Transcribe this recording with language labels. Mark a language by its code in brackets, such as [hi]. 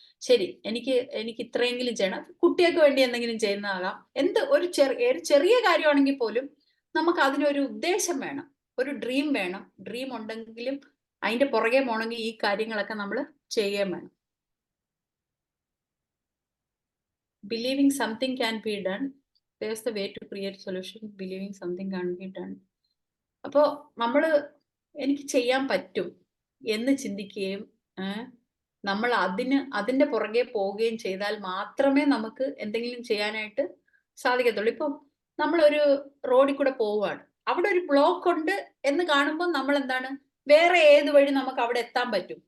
[ml] ശരി, എനിക്ക് ഇത്രയെങ്കിലും ചെയ്യണം, കുട്ടികൾക്ക് വേണ്ടി എന്തെങ്കിലും ചെയ്യുന്നതാകാം, ഒരു ചെറിയ കാര്യമാണെങ്കിൽ പോലും നമുക്ക് അതിനൊരു ഉദ്ദേശം വേണം, ഒരു ഡ്രീം വേണം. ഡ്രീം ഉണ്ടെങ്കിലും അതിന്റെ പുറകെ പോകണമെങ്കിൽ ഈ കാര്യങ്ങളൊക്കെ നമ്മൾ ചെയ്യാൻ വേണം. [en] Believing something can be done, there's the way to create solution. Believing something can be done. [ml] അപ്പോൾ എനിക്ക് ചെയ്യാൻ പറ്റും എന്ന് ചിന്തിക്കുകയും നമ്മൾ അതിന്റെ പുറകെ പോവുകയും ചെയ്താൽ മാത്രമേ നമുക്ക് എന്തെങ്കിലും ചെയ്യാനായിട്ട് സാധിക്കത്തുള്ളൂ. ഇപ്പം നമ്മളൊരു റോഡിൽ കൂടെ പോവുകയാണ്, അവിടെ ഒരു ബ്ലോക്ക് ഉണ്ട് എന്ന് കാണുമ്പോൾ നമ്മൾ എന്താണ്, വേറെ ഏത് വഴി നമുക്ക് അവിടെ എത്താൻ പറ്റും?